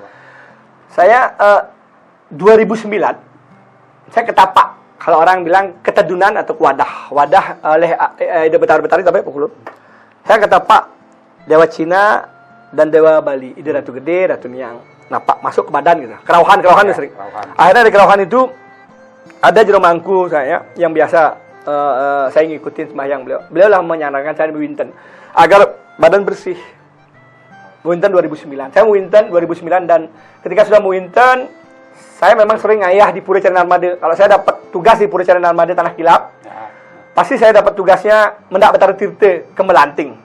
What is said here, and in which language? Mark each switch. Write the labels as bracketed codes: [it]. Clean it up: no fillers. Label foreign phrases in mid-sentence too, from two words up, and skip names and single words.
[id] Saya 2009, saya ketapak. Kalau orang bilang ketedunan atau wadah oleh Ida Betari sampai pukul. Saya ketapak Dewa Cina dan Dewa Bali, Ida Ratu Gede, Ratu Niang, napak masuk ke badan gitu. Kerauhan Ya, sering. kerauhan. Akhirnya di kerauhan itu ada jero mangku saya yang biasa saya ngikutin sembahyang beliau. Beliau lah menyarankan saya mewinten agar badan bersih. Mewinten 2009. Saya mewinten 2009 dan ketika sudah mewinten, saya memang sering ngayah di Pura Cari Narmada. Kalau saya dapat tugas di Pura Cari Narmada Tanah Kilap, pasti saya dapat tugasnya mendak Betara Tirta ke Melanting.